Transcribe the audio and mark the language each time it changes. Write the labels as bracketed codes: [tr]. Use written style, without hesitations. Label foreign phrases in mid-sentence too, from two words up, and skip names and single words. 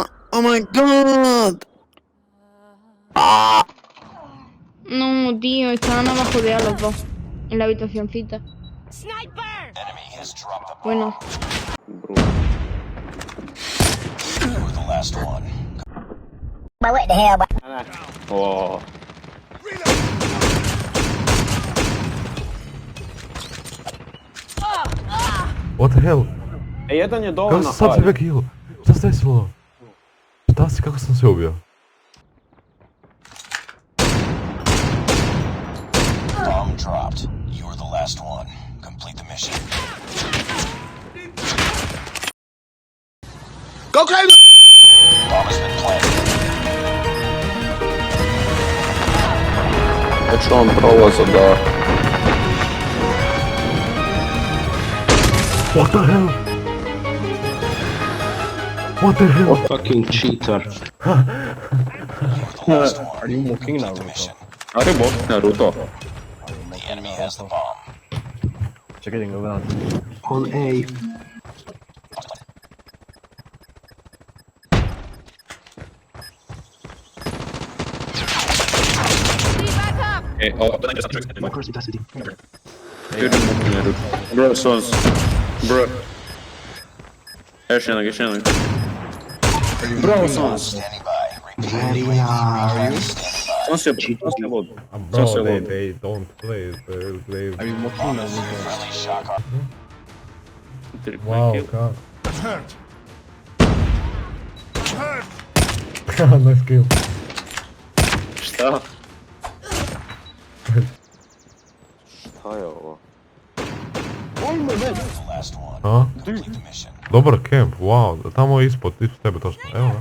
[en] Oh my god! [es] No, tío, estaban abajo de A los dos. En la habitacioncita. Bueno. [en] What the hell? Oh. What the hell? [bs] Jedan je Kako dovoljno sam sebe kill? Šta se desilo? Šta si, kako sam se ubio? [en] Bomb dropped. You're the last one. Complete the mission. Go crazy! Bomb has been planted. [bs] Već on prolaza da... [en] What the hell? What the hell? What fucking cheater. Are you mocking Naruto? Are you mocking Naruto? The enemy has the bomb. [bs] Čekaj, ga gledam. [en] On A. Hey, oh, My course it has to be. you're mocking Naruto. Bro, sons. Bro. [bs] Još jednog. [en] Bro, sons. Standing by. Very nice. [bs] Sons je lud. [en] Bro, they don't play. They... Are you mocking Naruto? Friendly shock arm. Wow, god. Nice kill. [bs] Šta? Šta je ovo? [en] The last one. A? Complete the mission. [bs] Dobar camp, wow. Tamo ispod tebe točno. Evo ga.